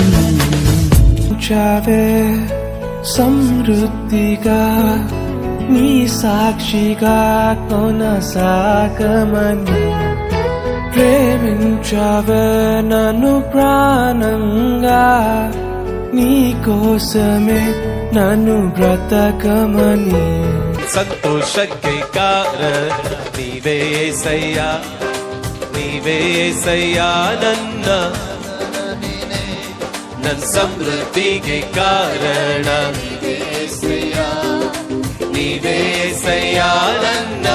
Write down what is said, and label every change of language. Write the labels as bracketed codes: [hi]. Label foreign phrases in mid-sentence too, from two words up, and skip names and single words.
[te] చావే సమృద్ధిగా నీ సాక్షిగా కొనసాగమని ప్రేమించావే నన్ను ప్రాణంగా నీ కోసమే నన్ను బ్రతకమని. [kn] సంతోషಕ್ಕೆ ಕಾರಣ ನೀವೇ యేసయ్య ನೀವೇ యేసయ్య ನನ್ನ ಸಮೃದ್ಧಿಗೆ ಕಾರಣ ನೀವೇ యేసయ్య ನನ್ನ ಐಶ್ವರ್ಯ.